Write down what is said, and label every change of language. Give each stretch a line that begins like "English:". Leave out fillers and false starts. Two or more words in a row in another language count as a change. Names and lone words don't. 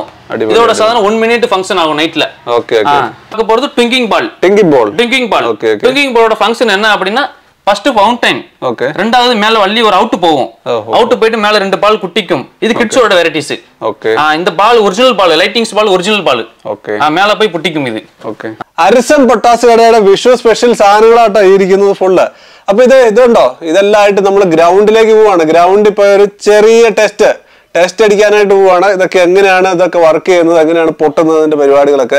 Tamil: இதோட சாதாரண 1
English: minute function
Tamil: ஆகும் நைட்ல.
English: okay okay.
Tamil: பார்க்க போறது
English: twinkling ball.
Tamil: ட்விங்கிங் பாலோட ஃபங்க்ஷன் என்ன அப்படின்னா
English: first fountain, okay
Tamil: ரெண்டாவது மேல வள்ளி ஒரு அவுட் போகும். அவுட் போயிட்டு மேல 2 பால் குட்டிக்கும். இது கிட்ஸோட வெரைட்டிஸ். ஓகே இந்த பால்
English: original ball, lightings ball original ball.
Malayalam: ഓക്കേ മേലെ പോയി പൊട്ടിക്കും ഇത്. ഓക്കേ അരിസൺ പൊട്ടാസ് കടയുടെ വിഷു സ്പെഷ്യൽ സാധനങ്ങളാട്ടോ ഇരിക്കുന്നത് ഫുള്ള്. അപ്പൊ ഇതുണ്ടോ ഇതെല്ലാം ആയിട്ട് നമ്മൾ ഗ്രൗണ്ടിലേക്ക് പോവാണ്. ഗ്രൗണ്ടിൽ പോയി ഒരു ചെറിയ ടെസ്റ്റ് അടിക്കാനായിട്ട് പോവാണ്. ഇതൊക്കെ എങ്ങനെയാണ് ഇതൊക്കെ വർക്ക് ചെയ്യുന്നത്, എങ്ങനെയാണ് പൊട്ടുന്നതിന്റെ പരിപാടികളൊക്കെ.